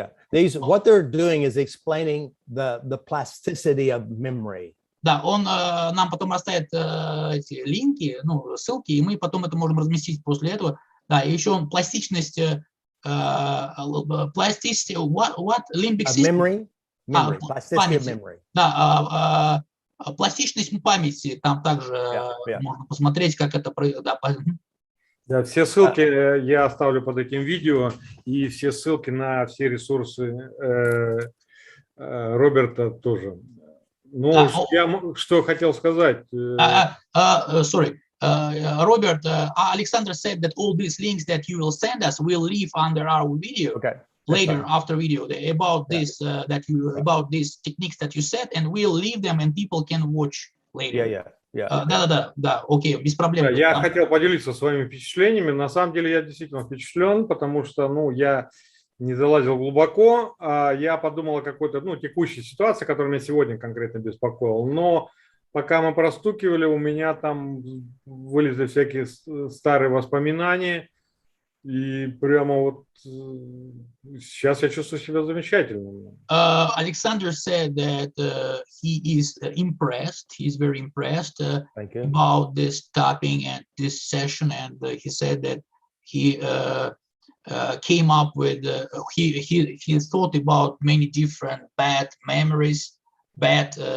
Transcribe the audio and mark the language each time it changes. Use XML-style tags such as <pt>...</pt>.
<en>These what they're doing is explaining the plasticity of memory.</en> <ru>Да, он нам потом оставит эти линки, ну, ссылки, и мы потом это можем разместить после этого. Да, и еще пластичность,</ru> <en>what limbic system? Memory, plasticity of memory.</en> <ru>Да, пластичность памяти, там также можно посмотреть, как это происходит. Да, все ссылки я оставлю под этим видео, и все ссылки на все ресурсы Роберта тоже. Ну, я что хотел сказать.</ru> <en>Sorry, Robert, Alexander said that all these links that you will send us will leave under our video. Okay. Later after video about this about these techniques that you said, and we'll leave them and people can watch later.</en> <ru>Да, окей, без проблем. Я хотел поделиться своими впечатлениями. На самом деле я действительно впечатлен, потому что, ну, я не залазил глубоко, я подумал о какой-то, ну, текущей ситуации, которая меня сегодня конкретно беспокоила. Но пока мы простукивали, у меня там вылезли всякие старые воспоминания. И прямо вот сейчас я чувствую себя замечательно.</ru> <en>Alexander said that he is impressed. He's very impressed about this tapping and this session, and he said that he came up with he thought about many different bad memories, bad</en>